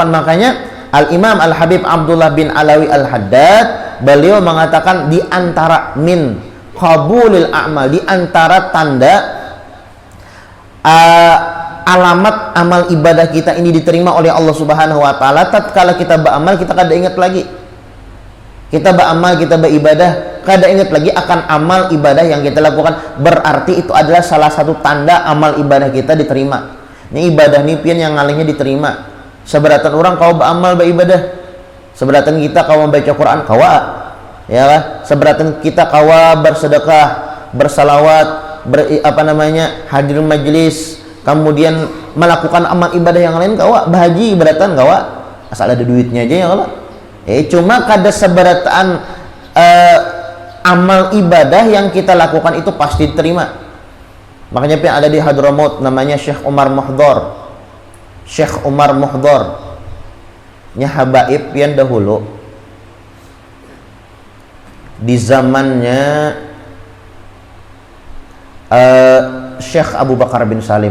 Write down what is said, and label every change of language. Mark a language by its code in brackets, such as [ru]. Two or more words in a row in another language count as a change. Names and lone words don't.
[id] Makanya Al-Imam Al-Habib Abdullah bin Alawi Al-Haddad, beliau mengatakan di antara [ar] min qabulil a'mal, [id] di antara tanda alamat amal ibadah kita ini diterima oleh Allah [ar] Subhanahu wa taala, [id] tatkala kita beramal kita kada ingat lagi. Kita beramal, kita beribadah, kada ingat lagi akan amal ibadah yang kita lakukan. Berarti itu adalah salah satu tanda amal ibadah kita diterima. [bjn] Ini ibadah nih pian yang ngalihnya diterima. Seberatan orang kau beramal beribadah, seberatan kita kau membaca Quran kawa, ya kan? Seberatan kita kawa bersedekah, bersalawat, hadir majlis, kemudian melakukan amal ibadah yang lain kawa, bahaji ibaratan kawa, asal ada duitnya aja ya Allah. [id] Cuma kada seberatan amal ibadah yang kita lakukan itu pasti diterima. Makanya yang ada di Hadramaut namanya Syekh Umar Muhdor. Syekh Umar Muhdor nya habaib yang dahulu di zamannya Syekh Abu Bakar bin Salim.